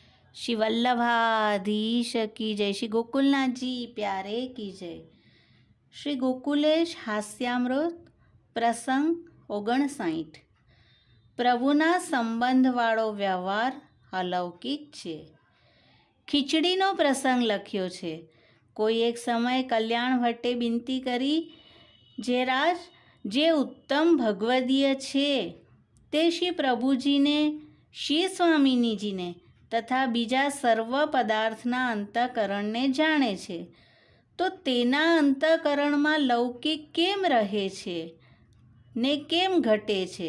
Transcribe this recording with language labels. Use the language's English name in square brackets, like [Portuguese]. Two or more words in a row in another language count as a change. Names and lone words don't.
[Hindi] श्री वल्लभाधीश की जय। श्री गोकुलनाथ जी प्यारे की जय। श्री गोकुलेश हास्यामृत प्रसंग 59। [Gujarati] પ્રભુના સંબંધવાળો વ્યવહાર અલૌકિક છે. ખીચડીનો પ્રસંગ લખ્યો છે. કોઈ એક સમયે કલ્યાણ ભટ્ટે વિનંતી કરી, જે રાજ, જે ઉત્તમ ભગવદીય છે તે શ્રી પ્રભુજીને, શ્રી સ્વામિનીજીને તથા બીજા સર્વ પદાર્થના અંતઃકરણને જાણે છે, તો તેના અંતઃકરણમાં લૌકિક કેમ રહે છે ને કેમ ઘટે છે?